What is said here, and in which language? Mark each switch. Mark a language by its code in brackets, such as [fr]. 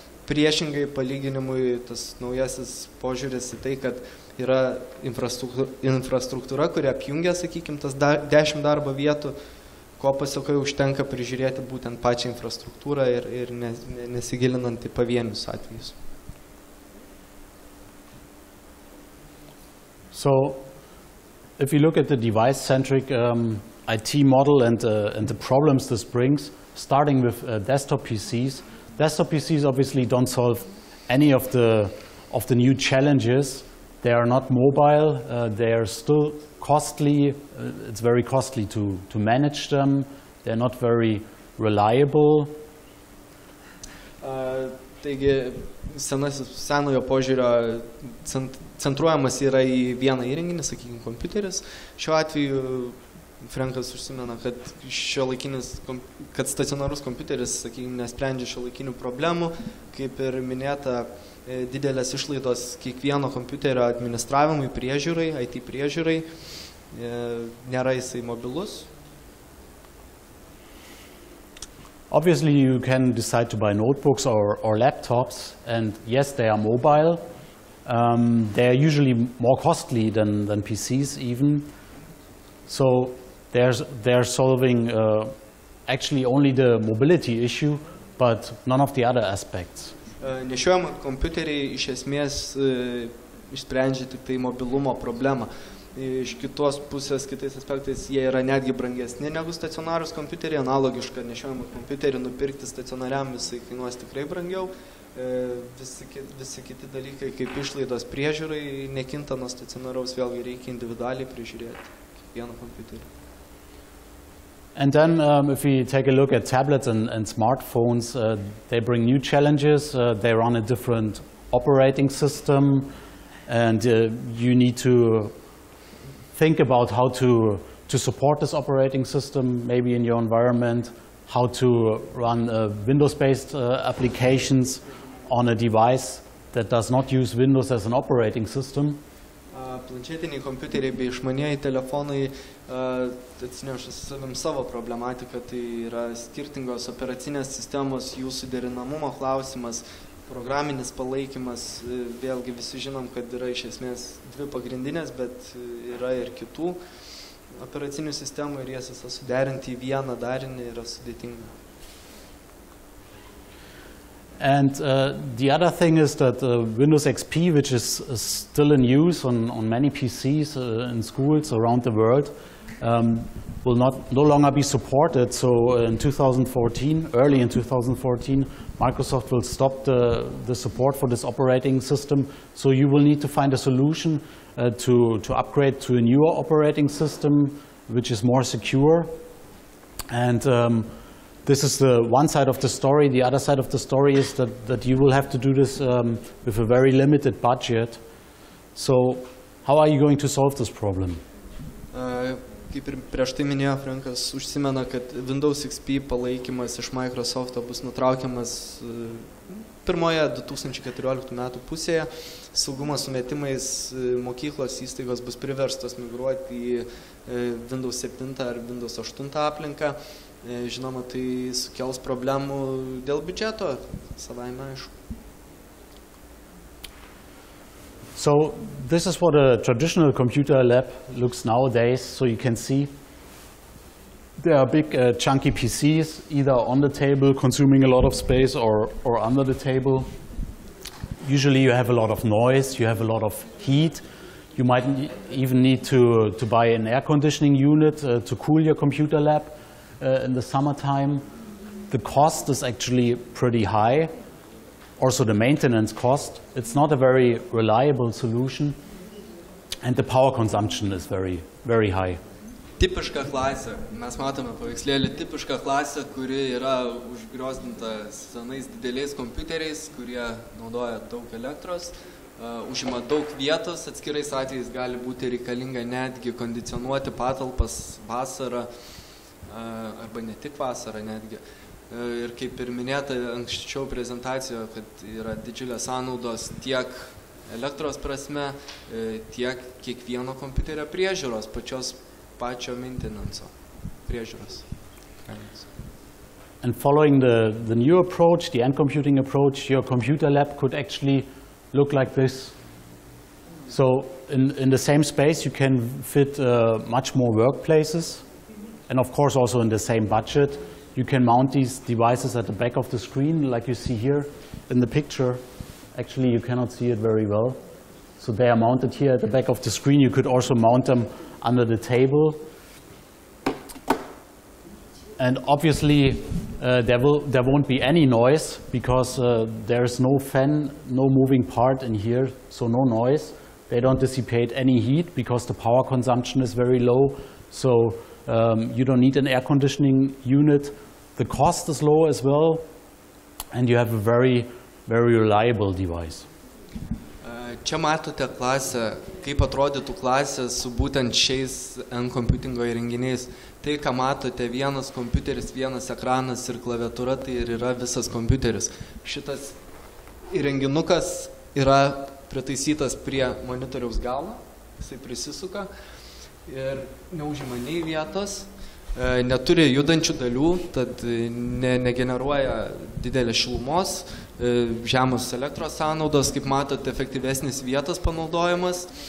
[lt] Priešingai palyginimui tas naujasis požiūris į tai, kad yra infrastruktūra, kuri apjungia, sakykime, tas 10 darbo vietų, ko pasakai užtenka prižiūrėti būtent pačią infrastruktūrą ir nesigilinant į pavienius atvejus. [en] So, if you look at the device-centric IT model and the problems this brings, starting with desktop PCs obviously don't solve any of the new challenges. They are not mobile, they are still costly, it's very costly to manage them, they're not very reliable. [lt] Taigi, senojo požiūrio centruojamas yra į vieną įrenginį, sakykime, kompiuteris. Šiuo atveju Frankas užsimena, kad stacionarus kompiuteris, sakykime, nesprendžia šiuolaikinių problemų, kaip ir minėta, didelės išlaidos kiekvieno kompiuterio administravimui, priežiūrai, IT priežiūrai, nėra jisai mobilus. [en] Obviously, you can decide to buy notebooks or laptops, and yes, they are mobile. They are usually more costly than PCs even. So they're solving actually only the mobility issue, but none of the other aspects. [lt] Nešiojami kompiuteriai iš esmės išsprendžia tik tai mobilumo problemą. Iš kitos pusės, kitais aspektais, jie yra netgi brangesni negu stacionarus kompiuteriai. Analogišką nešiojamą kompiuterį nupirkti stacionariam visai kainuos tikrai brangiau. Visi kiti dalykai, kaip išlaidos priežiūrai, nekinta nuo stacionaraus, vėlgi reikia individualiai prižiūrėti kiekvieną kompiuterį. [en] And then if we take a look at tablets and smartphones, they bring new challenges. They run a different operating system, and you need to think about how to support this operating system, maybe in your environment, how to run Windows-based applications on a device that does not use Windows as an operating system. [lt] Planšetiniai kompiuteriai bei išmanieji telefonai atsineša savim savo problematiką, tai yra skirtingos operacinės sistemos, jų suderinamumo klausimas, programinis palaikymas. Vėlgi visi žinom, kad yra iš esmės dvi pagrindinės, bet yra ir kitų operacinių sistemų ir jas visą suderinti į vieną darinį yra sudėtinga. [en] And the other thing is that Windows XP, which is still in use on many PCs in schools around the world, will no longer be supported. So in 2014, early in 2014, Microsoft will stop the support for this operating system. So you will need to find a solution to upgrade to a newer operating system, which is more secure. And this is the one side of the story. The other side of the story is that you will have to do this with a very limited budget. So how are you going to solve this problem? [lt] Kaip ir prieš tai minėjo Frankas, užsimena, kad Windows XP palaikymas iš Microsofto bus nutraukiamas pirmoje 2014 metų pusėje. Saugumo sumetimais mokyklos įstaigos bus priverstos migruoti į Windows 7 ar Windows 8 aplinką. Žinoma, tai sukels problemų dėl biudžeto, savaime aišku. [en] So this is what a traditional computer lab looks nowadays. So you can see there are big chunky PCs either on the table consuming a lot of space or under the table. Usually you have a lot of noise, you have a lot of heat. You might even need to buy an air conditioning unit to cool your computer lab in the summertime. The cost is actually pretty high. Also the maintenance cost. It's not a very reliable solution, and the power consumption is very, very high. [lt] Tipiška klasė. Mes matome paveikslėlį tipiška klasė, kuri yra užgriozdinta senais dideliais kompiuteriais, kurie naudoja daug elektros, užima daug vietos, atskirais atvejais gali būti reikalinga netgi kondicionuoti patalpas vasarą, arba ne tik vasarą netgi. ir kaip ir minėta anksčiau prezentacijoje, kad yra didžiulės sąnaudos tiek elektros prasme, tiek kiekvieno kompiuterio priežiūros, pačio maintenance priežiūros. [en] And following the new approach, the NComputing approach, your computer lab could actually look like this. So in the same space you can fit much more workplaces, and of course also in the same budget. You can mount these devices at the back of the screen, like you see here in the picture. Actually, you cannot see it very well. So they are mounted here at the back of the screen. You could also mount them under the table. And obviously, there won't be any noise because there is no fan, no moving part in here, so no noise. They don't dissipate any heat because the power consumption is very low. So you don't need an air conditioning unit. The cost is low as well, and you have a very, very reliable device. [lt] Čia matote klasę, kaip atrodytų klasė su būtent šiais NComputingo įrenginiais. Tai, ką matote, vienas kompiuteris, vienas ekranas ir klaviatūra, tai ir yra visas kompiuteris. Šitas įrenginukas yra pritaisytas prie monitoriaus galo, jisai prisisuka ir neužima nei vietos, neturi judančių dalių, tad negeneruoja didelės šilumos, žemos elektros sąnaudos, kaip matote, efektyvesnis vietos panaudojimas.